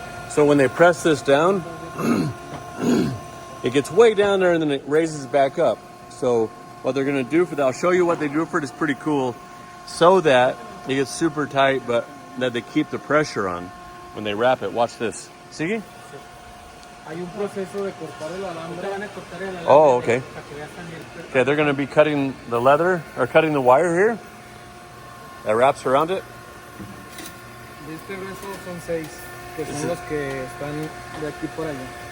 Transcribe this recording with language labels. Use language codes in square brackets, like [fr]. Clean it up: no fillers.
[en] So when they press this down, it gets way down there and then it raises back up. So what they're going to do for that, I'll show you what they do for it. It's pretty cool, so that it gets super tight, but that they keep the pressure on when they wrap it. Watch this. [es] ¿Sigue? Hay un proceso de cortar el alambre. Van a cortar el alambre. [en] Oh, okay. Okay, they're going to be cutting the leather, or cutting the wire here that wraps around it. [es] De este grueso son 6, que son los que están de aquí por allá.